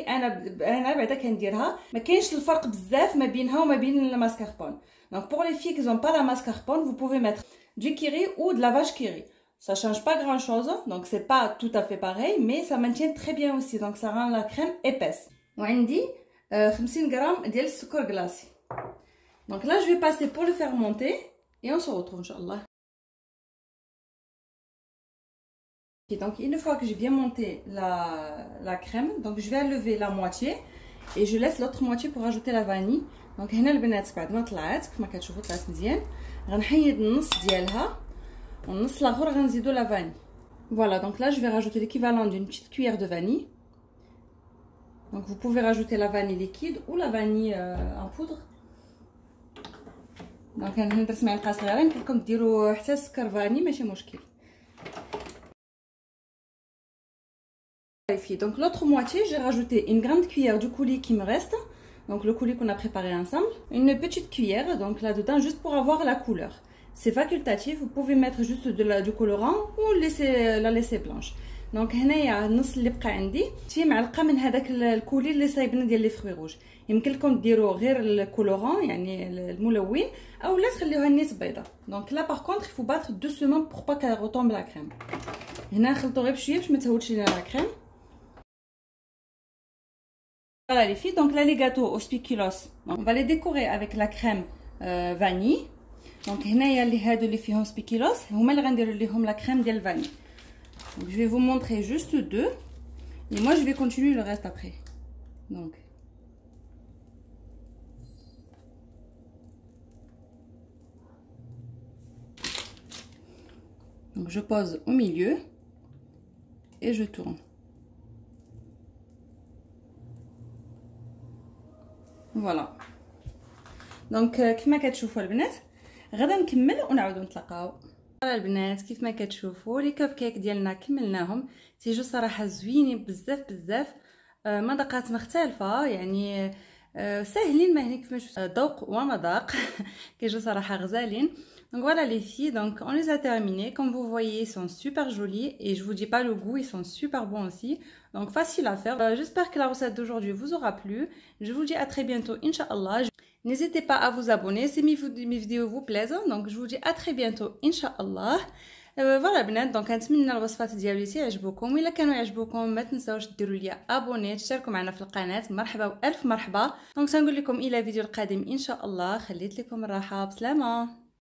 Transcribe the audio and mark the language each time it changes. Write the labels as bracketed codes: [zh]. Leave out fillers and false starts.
[ar] انا بعدا كنديرها، ما كاينش الفرق بزاف ما بينها وما بين الماسكاربون. [fr] Donc pour les filles qui n'ont pas la mascarpone, vous pouvez mettre du kiri ou de la vache kiri. Ça change pas grand chose, donc c'est pas tout à fait pareil, mais ça maintient très bien aussi, donc ça rend la crème épaisse. [ar] وعندي 50 grammes ديال السكر glacé. [fr] Donc là je vais passer pour le faire monter et on se retrouve inchallah. Et donc une fois que j'ai bien monté la crème, donc je vais enlever la moitié et je laisse l'autre moitié pour ajouter la vanille. [ar] دونك هنا البنات بعد ما طلعت كما كتشوفوا طلعت مزيان، غنحيد النص ديالها والنص الاخر غنزيدو لا فاني. [fr] Voilà, donc là je vais rajouter l'équivalent d'une petite cuillère de vanille. Donc vous pouvez rajouter la vanille liquide ou la vanille en poudre. [ar] دونك انا درت معلقه صغيره، يمكن لكم ديروا حتى سكر فاني ماشي مشكل. [fr] Donc l'autre moitié j'ai rajouté une grande cuillère du coulis qui me reste. Donc le coulis qu'on a préparé ensemble, une petite cuillère donc là-dedans juste pour avoir la couleur. C'est facultatif, vous pouvez mettre juste du colorant ou la laisser blanche. [ar] Donc هنايا النص اللي بقى عندي فيه معلقه من هذاك الكولي اللي صايبنا ديال لي فروي روج. يمكن لكم ديروا غير الكولوران يعني الملون او لا تخليوها نيت بيضه. [fr] Donc là par contre il faut battre doucement pour pas qu'elle retombe la crème. [ar] هنا نخلطوا غير بشويه باش ما تهودش لينا لا كريم. [fr] Voilà les filles, donc là les gâteaux au spéculoos, on va les décorer avec la crème vanille. [ar] Donc هنايا اللي هادو اللي فيهم spéculoos هما اللي غنديروا ليهم la crème ديال vanille. [fr] Donc je vais vous montrer juste deux et moi je vais continuer le reste après. Donc Donc je pose au milieu et je tourne. Voilà. [ar] دونك كيما كتشوفوا البنات غدا نكمل ونعاودوا نتلاقاو. البنات كيف ما كتشوفوا لي كاب كيك ديالنا كملناهم، تيجوا صراحه زوينين بزاف بزاف، مذاقات مختلفه يعني ساهلين ما هنيك كيفاش ذوق ومذاق كيجوا صراحه غزالين. [fr] Donc voilà les filles, donc on les a terminés. Comme vous voyez, ils sont super jolis et je vous dis pas le goût, ils sont super bons aussi. Donc facile à faire. J'espère que la recette d'aujourd'hui vous aura plu. Je vous dis à très bientôt, Inch'Allah. N'hésitez pas à vous abonner si mes vidéos vous plaisent. Donc je vous dis à très bientôt, Inch'Allah. [ar] فوالا بنات دونك كنتمنى الوصفات ديالي تعجبوكم، الا كانوا يعجبوكم ما تنساوش ديروا لي ابوني تشتركوا معنا في القناه. مرحبا والف مرحبا. دونك تنقول لكم الى فيديو القادم ان شاء الله. خليت لكم الراحه، بسلامه.